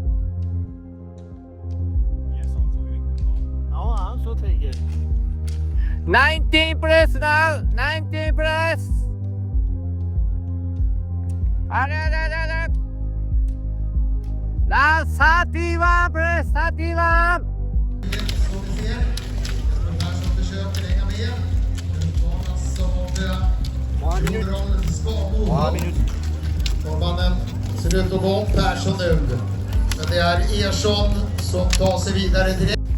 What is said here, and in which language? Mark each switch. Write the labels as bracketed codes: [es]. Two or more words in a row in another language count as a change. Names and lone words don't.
[fr] Non, hein, sauter. [en] 19 place now, 19 place. [fr] Allez, allez, allez, allez. Là, 31 place, 31. [sv] Norrmannen ser ut att gå om Persson nu. Men det är Ersson som tar sig vidare direkt.